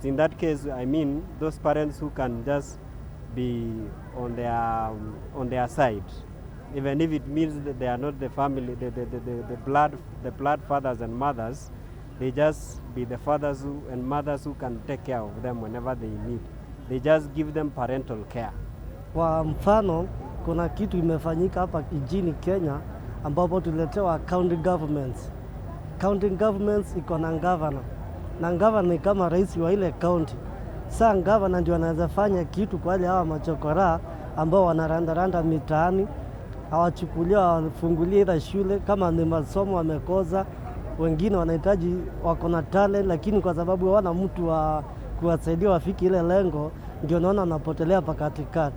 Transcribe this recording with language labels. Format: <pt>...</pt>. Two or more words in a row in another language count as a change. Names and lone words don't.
<en>In that case, I mean those parents who can just be on their side, even if it means that they are not the family, the blood fathers and mothers. They just be the fathers and mothers who can take care of them whenever they need. They just give them parental care.</en> <sw>Kwa mfano, kuna kitu imefanyika hapa nchini Kenya ambapo tuletewa</sw> <en>county governments. County governments</en> <sw>iko na governor. Na governor ni kama rais wa ile county. Sasa governor ndio anaweza fanya kitu kwa wale hawa machokora ambao wanarandaranda mitaani, hawachukulia wafungulie ile shule, kama ni masomo wamekoza. Wengine wanahitaji, wako na talent, lakini kwa sababu hawana mtu wa kuwasaidia wafiki ile lengo, ndio naona wanapotelea pakatikati.</sw>